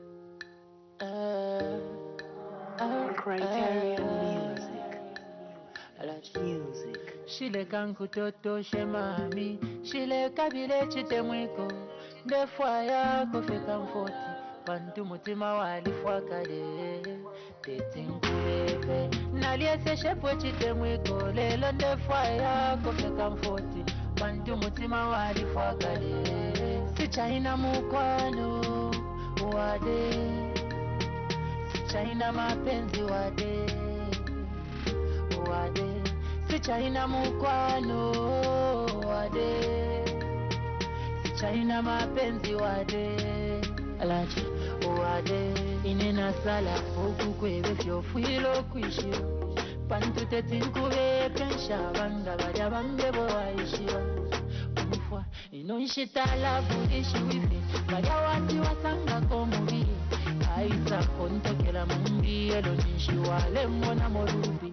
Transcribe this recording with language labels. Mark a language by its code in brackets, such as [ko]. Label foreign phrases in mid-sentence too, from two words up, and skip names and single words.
[en] Criterion music. Music. [bem] Shile kankutoto shemami, shile kabile chitemwiko, ndefwa yako fika mfoti, pantu mutima walifwa kale, tetinkulebe. Naliese shepwe chitemwiko, lelo ndefwa yako fika mfoti, pantu mutima walifwa kale, sichaina mukwano, wade, sichaina mapenzi wade, wade. Sichaina mukwano wade, sichaina mapenzi wade, alachi wade. Inena sala foku kwebe fyofwilo kwishiro, pantu tetinkube pensha banga baya bambebo waishiro. Umfwa inonshitala budishi wifi, baya wati wasanga komubiri, aisa kontokela mumbi elo nishi wale mwana morubi.